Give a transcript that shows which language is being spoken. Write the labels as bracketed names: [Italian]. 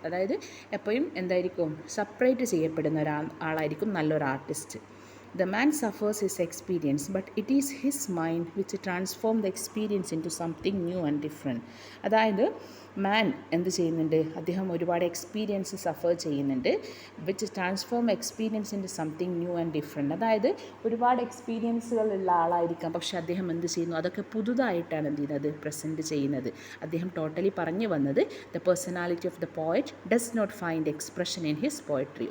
[Malayalam] അതായത് എപ്പോഴും എന്തായിരിക്കും, സെപ്പറേറ്റ് ചെയ്യപ്പെടുന്ന ആളായിരിക്കും നല്ലൊരു artist. [English] The man suffers his experience, but it is his mind which transforms the experience into something new and different. [Malayalam] അതായത് മാൻ എന്ത് ചെയ്യുന്നുണ്ട്, അദ്ദേഹം ഒരുപാട് എക്സ്പീരിയൻസ് സഫർ ചെയ്യുന്നുണ്ട്, [English] Which transform experience into something new and different. [Malayalam] അതായത് ഒരുപാട് എക്സ്പീരിയൻസുകളുള്ള ആളായിരിക്കാം, പക്ഷെ അദ്ദേഹം എന്ത് ചെയ്യുന്നു, അതൊക്കെ പുതുതായിട്ടാണ് എന്ത് ചെയ്യുന്നത്, പ്രസൻറ്റ് ചെയ്യുന്നത്. അദ്ദേഹം ടോട്ടലി പറഞ്ഞു വന്നത്, [English] The personality of the poet does not find expression in his poetry.